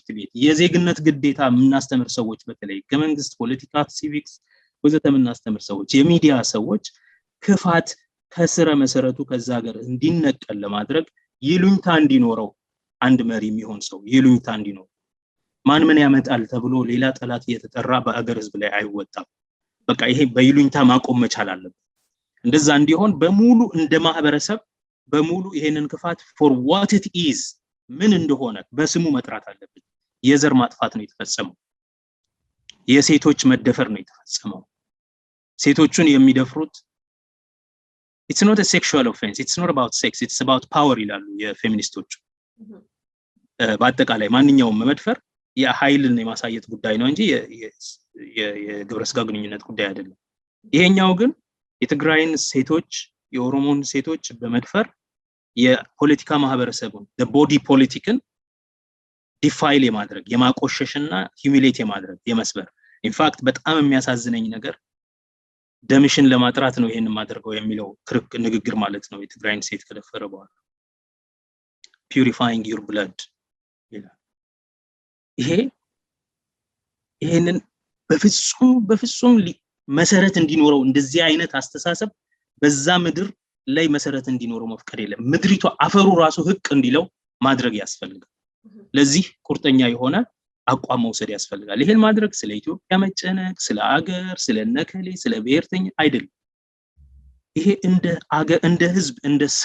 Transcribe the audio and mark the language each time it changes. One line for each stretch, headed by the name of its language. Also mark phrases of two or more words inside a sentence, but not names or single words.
Amharic: ቤት የዜግነት ግዴታ የምናስተምር ሰዎች በተለይ ከመንግስት ፖለቲካ ሲቪክስ ወዘተ የምናስተምር ሰዎች የሚዲያ ሰዎች ክፋት ከስረ መሰረቱ ከዛ ሀገር እንዲነቀል ለማድረግ ይሉኝታ እንዲኖረው አንድ መሪ የሚሆን ሰው ይሉኝታ እንዲኖረው ማን ምን ያመጣል ተብሎ ሌላ ጠላት እየተጠራ በአገር ህዝብ ላይ አይወጣም። በቃ ይሄ በይሉኝታ ማቆም መቻል አለበት። እንደዛ እንዲሆን በሙሉ እንደ ማህበረሰብ በሙሉ ይሄንን ክፋት
English: for what it is
Amharic: ምን እንደሆነ በስሙ መጥራት አለብን። የዘር ማጥፋት ነው የተፈጸመው። የሴቶች መደፈር ነው የተፈጸመው። ሴቶቹን የሚደፍሩት
English: it's not a sexual offense, it's not about sex, it's about power
Amharic: ይላሉ የፌሚኒስቶች። በአጠቃላይ ማንኛውም መድፈር የኃይልን የማሳየት ጉዳይ ነው እንጂ የግብረ ስጋ ግንኙነት ጉዳይ አይደለም። ይሄኛው ግን የትግራይን ሴቶች የኦሮሞን ሴቶች በመድፈር የፖለቲካ ማህበረሰቡን
English: the body politicን
Amharic: ዲፋይል የማድረግ የማቆሸሽና ሂዩሚሌት የማድረግ የመስበር ኢንፋክት በጣም የሚያሳዝነኝ ነገር ደምሽን ለማጥራት ነው ይሄንን ማድረገው የሚለው ክርክ ንግግር ማለት ነው። የትግራይን ሴት ከደፈረ በኋላ
English: purifying your blood
Amharic: ይላል። ይሄንን በፍጹም መሰረት እንዲኖረው እንደዚህ አይነት አስተሳሰብ በዛ ምድር ላይ መሰረት እንዲኖረው መፍቀድ የለም። ምድሪቷ አፈሩ ራሱ ህቅ እንዲለው ማድረግ ያስፈልጋል። ለዚህ ቁርጠኛ የሆነ አቋም መውሰድ ያስፈልጋል። ይሄን ማድረግ ስለ ኢትዮጵያ መጨነቅ ስለ አገር ስለ ነከሌ ስለ ብሔርተኛ አይደለም። ይሄ እንደ ህዝብ እንደ ሰው